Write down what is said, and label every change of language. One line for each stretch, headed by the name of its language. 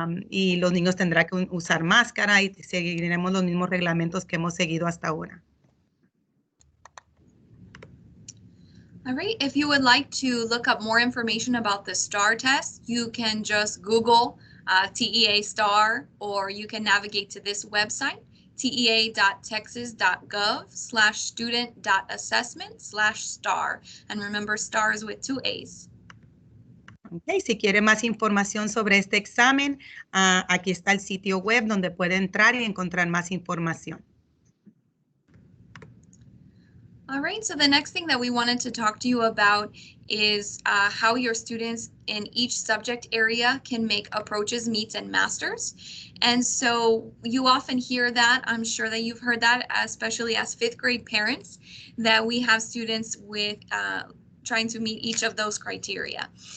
Spanish: Y los niños tendrán que usar máscara y seguiremos los mismos reglamentos que hemos seguido hasta ahora.
English: All right, if you would like to look up more information about the STAAR test, you can just Google TEA STAAR, or you can navigate to this website, tea.texas.gov/student.assessment/STAAR. And remember, STAAR is with 2 A's.
Spanish: Okay, si quiere más información sobre este examen, aquí está el sitio web donde puede entrar y encontrar más información.
English: All right, so the next thing that we wanted to talk to you about is how your students in each subject area can make approaches, meets, and masters. And so you often hear that, I'm sure that you've heard that, especially as 5th grade parents, that we have students with trying to meet each of those criteria.